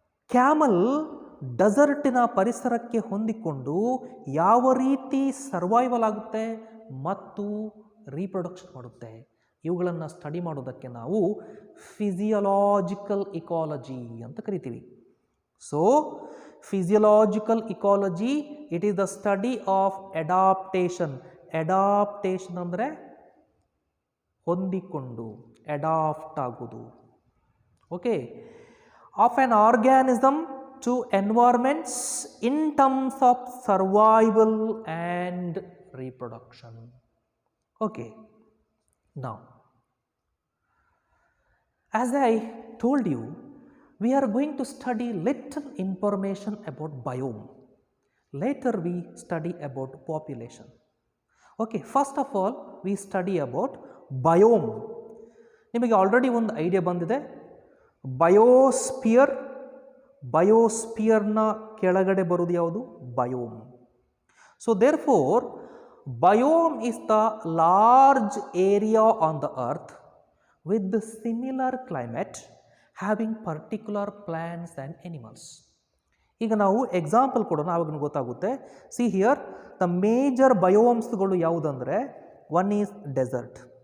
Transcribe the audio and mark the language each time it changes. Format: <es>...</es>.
<kn>Camel ಡೆಸರ್ಟಿನ ಪರಿಸರಕ್ಕೆ ಹೊಂದಿಕೊಂಡು ಯಾವ ರೀತಿ ಸರ್ವೈವಲ್ ಆಗುತ್ತೆ ಮತ್ತು ರೀಪ್ರೊಡಕ್ಷನ್ ಮಾಡುತ್ತೆ, ಇವುಗಳನ್ನು ಸ್ಟಡಿ ಮಾಡೋದಕ್ಕೆ ನಾವು ಫಿಸಿಯೋಲಾಜಿಕಲ್ ಇಕಾಲಜಿ ಅಂತ ಕರಿತೀವಿ.</kn> <en>So physiological ecology, it is the study of adaptation.</en> <kn>Adaptation ಅಂದರೆ ಹೊಂದಿಕೊಂಡು, ಅಡಾಪ್ಟ್ ಆಗೋದು.</kn> <en>Okay, of an organism to environments in terms of survival and reproduction. Okay, now as I told you, we are going to study little information about biome. Later we study about population. Okay, first of all we study about biome.</en> <kn>ನಿಮಗೆ already ಒಂದು idea ಬಂದಿದೆ. Biosphere, ಬಯೋಸ್ಪಿಯರ್ನ ಕೆಳಗಡೆ ಬರೋದು ಯಾವುದು? Biome.</kn> <en>So therefore Biome is the large area on the earth with the similar climate having particular plants and animals.</en> <kn>ಈಗ ನಾವು example ಕೊಡೋಣ, ಆವಾಗ ಗೊತ್ತಾಗುತ್ತೆ.</kn> <en>see here the major</en> <kn>ಬಯೋಮ್ಸ್ಗಳು ಯಾವುದಂದರೆ,</kn> <en>One is desert.</en>